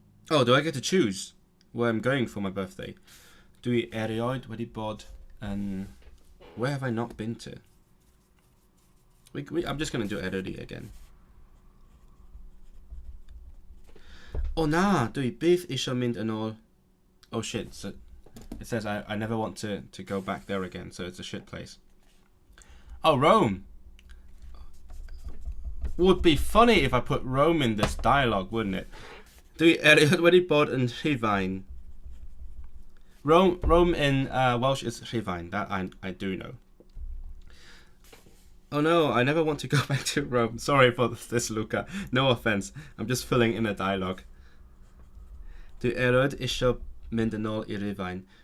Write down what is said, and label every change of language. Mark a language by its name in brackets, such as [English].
[English] Oh, do I get to choose where I'm going for my birthday? [Welsh] Dwi erioed wedi bod yn... [English] Where have I not been to? I'm just going to do Eryri again. [Welsh] Oh na, dwi byth isio mynd yn ôl. [English] Oh shit, so it says I never want to go back there again, so it's a shit place. Oh, Rome. Would be funny if I put Rome in this dialogue, wouldn't it? [Welsh] Dwi erioed wedi bod yn Rhufain. [English] Rome in Welsh is Rhufain, that I do know. Oh no, I never want to go back to Rome. Sorry for this, Luca. No offense. I'm just filling in a dialogue. [Welsh] Du erod isio mynd yn ôl I Rufain.